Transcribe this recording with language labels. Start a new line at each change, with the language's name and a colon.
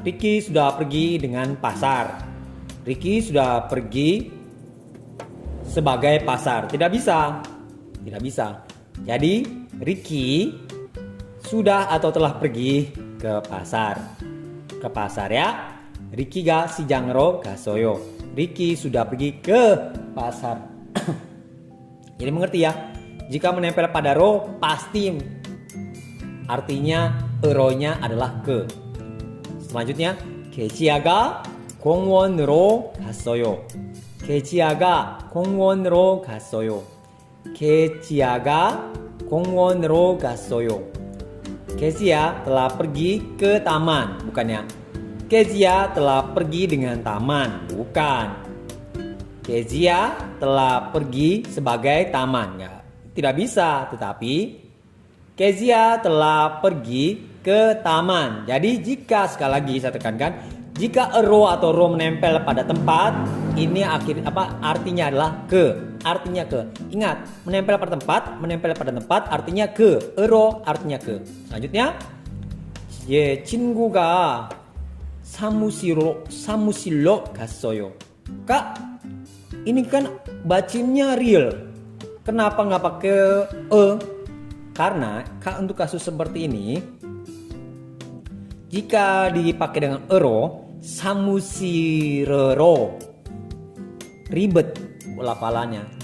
Indonesian: Ricky sudah pergi dengan pasar. Ricky sudah pergi sebagai pasar. Tidak bisa. Tidak bisa. Jadi, Ricky sudah atau telah pergi ke pasar. Ke pasar ya.
Korean: Ricky가 시장으로 갔어요.
Indonesian: Ricky sudah pergi ke pasar. Jadi mengerti ya. Jika menempel pada ro, pasti artinya ro-nya adalah ke. Selanjutnya,
Korean: 개지아가 공원으로 갔어요. 개지아가 공원으로 갔어요. 개지아가 공원으로 갔어요.
Indonesian: Kezia telah pergi ke taman, bukannya. Kezia telah pergi dengan taman, bukan. Kezia telah pergi sebagai taman, ya. Tidak bisa, tetapi Kezia telah pergi ke taman. Jadi jika, sekali lagi saya tekankan, jika ro atau ro menempel pada tempat, ini artinya adalah ke. Artinya ke. Ingat, menempel pada tempat artinya ke. Ro artinya ke. Selanjutnya,
Korean: 친구가 사무실로 갔어요.
Indonesian: Kak, ini kan bacanya real. Kenapa nggak pakai Karena untuk kasus seperti ini, jika dipakai dengan ero, samusirero, ribet pelafalannya.